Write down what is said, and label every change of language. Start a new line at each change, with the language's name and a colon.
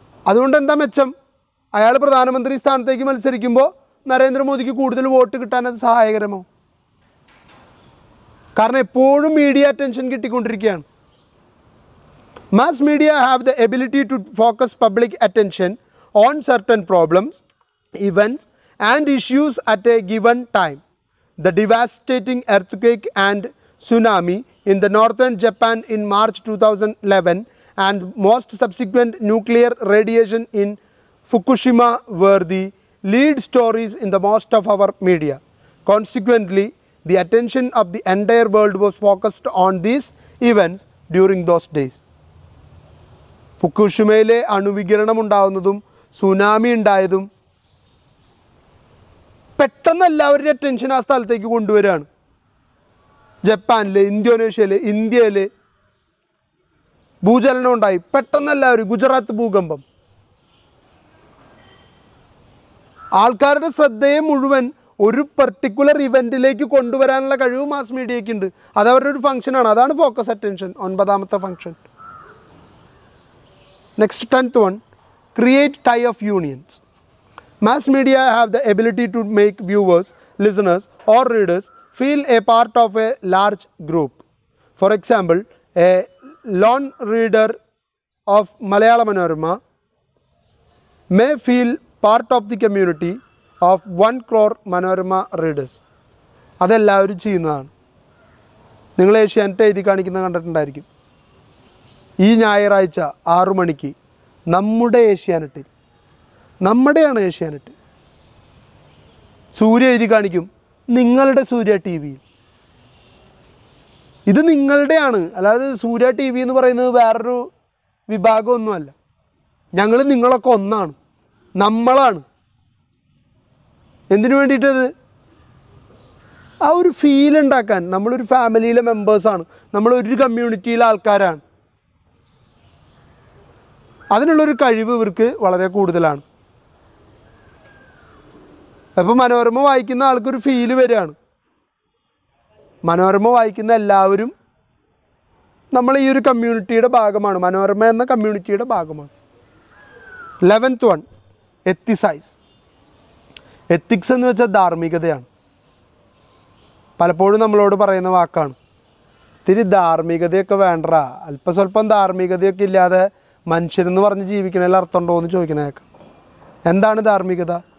Malayalam: അതുകൊണ്ട് എന്താ മെച്ചം? അയാൾ പ്രധാനമന്ത്രി സ്ഥാനത്തേക്ക് മത്സരിക്കുമ്പോൾ നരേന്ദ്രമോദിക്ക് കൂടുതൽ വോട്ട് കിട്ടാൻ അത് സഹായകരമോ? കാരണം എപ്പോഴും media attention കിട്ടിക്കൊണ്ടിരിക്കുകയാണ്.
English: Mass media have the ability to focus public attention on certain problems, events and issues at a given time. The devastating earthquake and tsunami in the northern Japan in March 2011 and most subsequent nuclear radiation in Fukushima were the lead stories in the most of our media. Consequently, the attention of the entire world was focused on these events during those days.
Malayalam: ഫുക്കുഷിമയിലെ അണുവികിരണം ഉണ്ടാകുന്നതും tsunami ഉണ്ടായതും പെട്ടെന്ന് എല്ലാവരുടെ attention ആ സ്ഥലത്തേക്ക് കൊണ്ടുവരികയാണ്. ജപ്പാനിൽ, ഇന്തോനേഷ്യയിൽ, ഇന്ത്യയിൽ ഭൂചലനം ഉണ്ടായി, പെട്ടെന്ന് എല്ലാവരും, ഗുജറാത്ത് ഭൂകമ്പം, ആൾക്കാരുടെ ശ്രദ്ധയെ മുഴുവൻ ഒരു പർട്ടിക്കുലർ ഇവൻറ്റിലേക്ക് കൊണ്ടുവരാനുള്ള കഴിവ് മാസ് മീഡിയയ്ക്ക് ഉണ്ട്. അതവരുടെ ഒരു ഫംഗ്ഷനാണ്. അതാണ് focus attention, 9ാമത്തെ function.
English: Next 10th one, create tie of unions. Mass media have the ability to make viewers, listeners or readers feel a part of a large group. For example, a lone reader of Malayalam Manorama may feel part of the community of 1 crore Manorama readers.
Malayalam: അതെല്ലാവരും ചെയ്യുന്നതാണ്. നിങ്ങൾ ഏഷ്യാനെറ്റ് എഴുതി കാണിക്കുന്നത് കണ്ടിട്ടുണ്ടായിരിക്കും. ഈ ഞായറാഴ്ച 6 മണിക്ക് നമ്മുടെ ഏഷ്യാനെറ്റിൽ, നമ്മുടെയാണ് ഏഷ്യാനെറ്റ്, സൂര്യ എഴുതി കാണിക്കും, നിങ്ങളുടെ സൂര്യ ടി വിയിൽ. ഇത് നിങ്ങളുടെയാണ്, അല്ലാതെ സൂര്യ ടി വി എന്ന് പറയുന്നത് വേറൊരു വിഭാഗമൊന്നുമല്ല. ഞങ്ങൾ നിങ്ങളൊക്കെ ഒന്നാണ്, നമ്മളാണ്. എന്തിനു വേണ്ടിയിട്ടത്? ആ ഒരു ഫീൽ ഉണ്ടാക്കാൻ. നമ്മളൊരു ഫാമിലിയിലെ മെമ്പേഴ്സാണ്, നമ്മളൊരു കമ്മ്യൂണിറ്റിയിലെ ആൾക്കാരാണ്. അതിനുള്ളൊരു കഴിവ് ഇവർക്ക് വളരെ കൂടുതലാണ്. അപ്പോൾ മനോരമ വായിക്കുന്ന ആൾക്കൊരു ഫീല് വരികയാണ്. മനോരമ വായിക്കുന്ന എല്ലാവരും നമ്മൾ ഈ ഒരു കമ്മ്യൂണിറ്റിയുടെ ഭാഗമാണ്, മനോരമ എന്ന കമ്മ്യൂണിറ്റിയുടെ ഭാഗമാണ്.
English: 11th one, ethicize.
Malayalam: എത്തിക്സ് എന്ന് വെച്ചാൽ ധാർമ്മികതയാണ്. പലപ്പോഴും നമ്മളോട് പറയുന്ന വാക്കാണ്, ഇത്തിരി ധാർമ്മികതയൊക്കെ വേണ്ടടാ, അല്പസ്വല്പം ധാർമ്മികതയൊക്കെ ഇല്ലാതെ മനുഷ്യരെന്ന് പറഞ്ഞ് ജീവിക്കണതിൽ അർത്ഥമുണ്ടോ എന്ന് ചോദിക്കണേക്കാം. എന്താണ് ധാർമ്മികത?